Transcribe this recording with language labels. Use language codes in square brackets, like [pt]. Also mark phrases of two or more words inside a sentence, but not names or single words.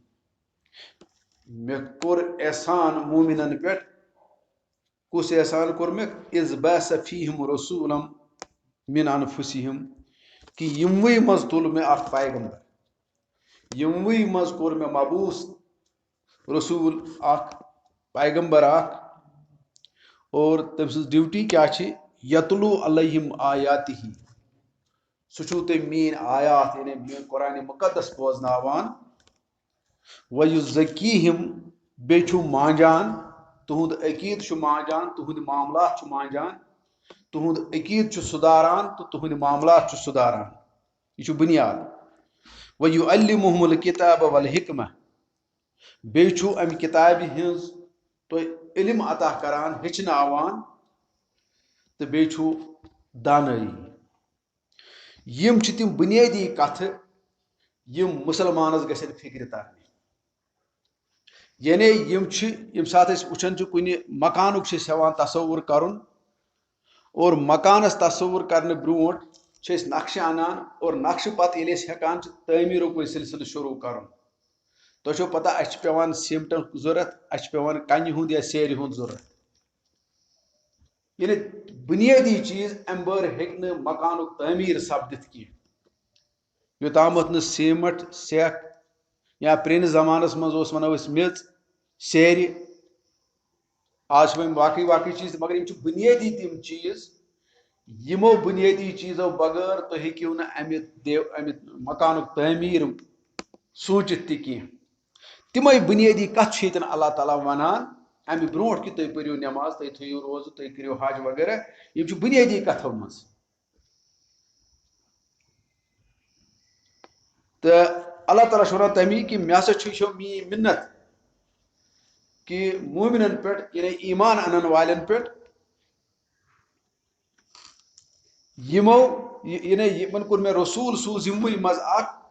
[ks] مے کور احسان مومنن پہ کس احسان کور مے [ar] اذ بعث فیہم رسولا من انفسہم [ks] کہ یموی مز تل مے اخ پیغمبر یموی مز کور مے مبعوث رسول اخ پیغمبر اخ اور تم سن ڈیوٹی کیا چھ [ar] یتلو علیہم آیاتہ [ks] سہ تم مین آیات یعنی مین قرآن مقدس بوزناوان ویزکیہم بیچ مانجان تہند عقید مانجان تہند معاملات مانجان تہند عقید سداران تو تہند معاملات سداران یہ بنیاد [ar] ویعلمہم الکتاب والحکمہ [ks] بیچ ام کتاب ہنز تو علم عطا کران ہچناوان تو بیچ دانائی یم چھ تم بنیادی کتھ یم مسلمانس گژھن فکر ترنی یعنی یم سات وچھان کن مکانک ہیوان تصور کرن اور مکانس تصور کرنے برونٹ نقشہ انان اور نقشہ پتہ یل ہیکان تعمیرک سلسلہ شروع کرن تہ پتہ اس پیوان سیمٹن ضرورت اس پیوان کنہ ہند یا سیرِ ہند ضرورت یعنی بنیادی چیز ام بر ہیکہ مکانک تعمیر سپدت کی یوتامت ن سیمٹ سیک یا پرینس زمانس مز ونو میژ سیر آج باقی چیز مگر بنیادی تم چیز یمو بنیادی چیزوں بغیر تو ہیکیو نہ امہ مکانک تعمیر سوچت تہ کینٛہہ تمے بنیادی کتھ ییٚتٮ۪ن اللہ تعالیٰ ونان امہ برونٛٹھ کہ تُہۍ پٔرِو نٮ۪ماز تُہۍ تھٲیِو روزٕ تُہۍ کٔرِو حج وغیرہ یم چھِ بنیادی کتھو منٛز تہٕ اللہ تعالیٰ چھُ ونان تمی کہ مےٚ ہسا چھِ میٛٲنۍ مِنت کہ مومنن پٮ۪ٹھ یعنی ایمان انن والٮ۪ن پٮ۪ٹھ یمو یعنی یمن کوٚر مےٚ رسوٗل سوٗز یِموٕے منٛز اکھ